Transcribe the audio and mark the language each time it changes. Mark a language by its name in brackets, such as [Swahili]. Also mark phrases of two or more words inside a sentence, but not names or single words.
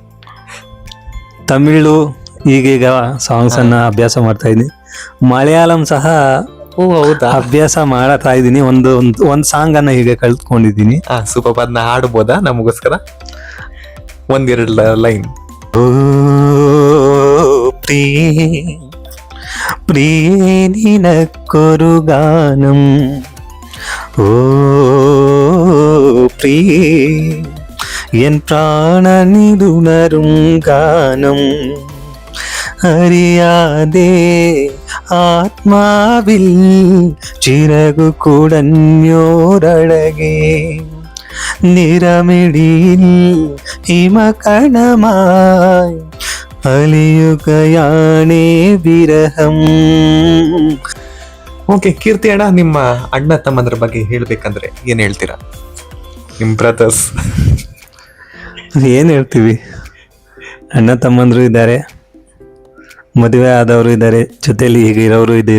[Kannada] ತಮಿಳು ಈಗೀಗ ಸಾಂಗ್ಸ್ ಅನ್ನ ಅಭ್ಯಾಸ ಮಾಡ್ತಾ ಇದ್ದೀನಿ. ಮಲಯಾಳಂ ಸಹ ಅಭ್ಯಾಸ ಮಾಡ್ತಾ ಇದ್ದೀನಿ. ಒಂದು ಸಾಂಗ್ ಅನ್ನ ಈಗ ಕಲ್ತ್ಕೊಂಡಿದ್ದೀನಿ. ಸೂಪರ್. ಅದನ್ನ ಹಾಡ್ಬೋದಾ ನಮಗೋಸ್ಕರ? 1-2 ಲೈನ್. [Malayalam] ಓ പ്രിയേ നിനക്കൊരു ഗാനം, ഓ പ്രിയേ എൻ പ്രാണനിതുണരും ഗാനം, അറിയാതെ ആത്മാവിൽ ചിറകു കുടഞ്ഞോരഴകേ, നിറമിടിയിൽ ഹിമകണമായി അലിയുകയാണേ വിരഹം. [Kannada] ಓಕೆ ಕೀರ್ತಿ ಅಣ್ಣ, ನಿಮ್ಮ ಅಣ್ಣ ತಮ್ಮಂದ್ರ ಬಗ್ಗೆ ಹೇಳ್ಬೇಕಂದ್ರೆ ಏನ್ ಹೇಳ್ತೀರಾ? ನಿಮ್ ಬ್ರದರ್ಸ್. ಏನ್ ಹೇಳ್ತೀವಿ, ಅಣ್ಣ ತಮ್ಮಂದ್ರು ಇದ್ದಾರೆ, ಮದುವೆ ಆದವರು ಇದ್ದಾರೆ, ಜೊತೆಲಿ ಈಗ ಇರೋರು ಇದ್ದೀರಿ.